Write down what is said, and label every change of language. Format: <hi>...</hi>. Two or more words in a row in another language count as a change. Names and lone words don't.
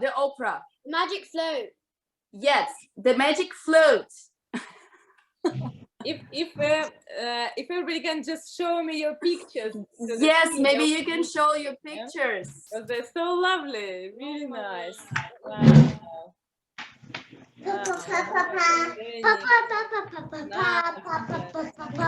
<en>The opera. Magic Flute. Yes, the magic flute. If everybody can just show me your pictures. Yes, maybe you can show your pictures. Because they're so lovely, really nice. Wow. Papa, papa, papa, papa, papa, papa, papa, papa, papa.</en>